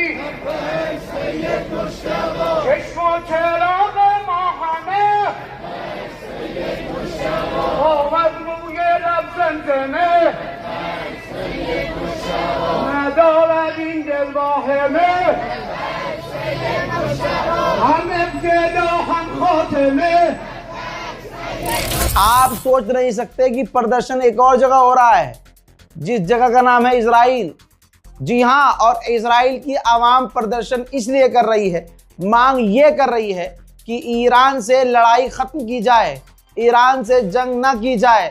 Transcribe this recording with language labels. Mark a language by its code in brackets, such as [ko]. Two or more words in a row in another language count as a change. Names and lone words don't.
[fa] سید مجتبی چشم و چراغ ما همه سید مجتبی آمد روی لب زمزمه سید مجتبی ندارد این دل واهمه سید مجتبی هم ابتدا هم خاتمه। [hi] आप सोच नहीं सकते कि प्रदर्शन एक और जगह हो रहा है, जिस जगह का नाम है इजराइल। जी हां, और इजराइल की आवाम प्रदर्शन इसलिए कर रही है, मांग ये कर रही है कि ईरान से लड़ाई खत्म की जाए, ईरान से जंग ना की जाए।